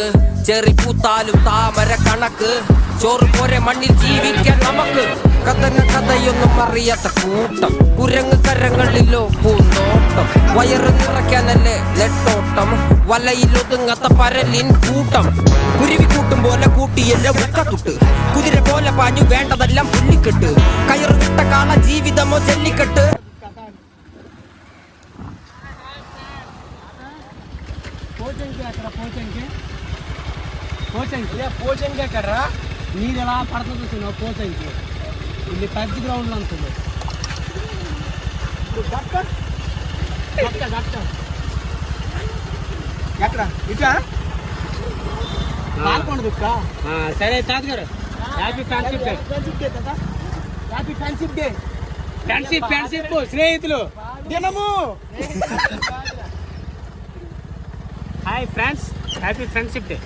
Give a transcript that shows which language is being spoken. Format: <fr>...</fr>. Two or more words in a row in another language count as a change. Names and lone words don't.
<ml>ചെറി പൂത്താലും താമര കണക്ക് ചോറ് പോരെ മണ്ണിൽ ജീവിക്കാൻ നമുക്ക് കത്തൻ പുരാണ കഥയൊന്നും അറിയാത്ത കൂട്ടം കുരങ്ങ് കരങ്ങളിലോ പൂന്തോട്ടം വയറ് നിറയ്ക്കാനല്ലേ നെട്ടോട്ടം വലയിലൊതുങ്ങാത്ത പരലിൻ കൂട്ടം കുരുവി കൂട്ടും പോലെ കൂട്ടിയല്ല മുക്കത്തുട്ട് കുതിര പോലെ പാഞ്ഞു വേണ്ടതെല്ലാം പുല്ലിക്കെട്ട് കയറ് വിട്ട കാള ജീവിതമോ ജല്ലിക്കെട്ട്</ml> <te>పోచంకి ఎక్కడ నీరు ఎలా పడుతుంది చూస్తున్నావు పోచంకి ఇది పెద్ద గ్రౌండ్ లో ఉంటుంది ఎక్కడ ఇట్లా పాల్గొండదు సరే తాతగారు</te> <en>happy friendship day</en> <te>కదా</te> <en>happy friendship day friendship</en> <te>స్నేహితులు దినము</te> <en>hi friends happy friendship day</en>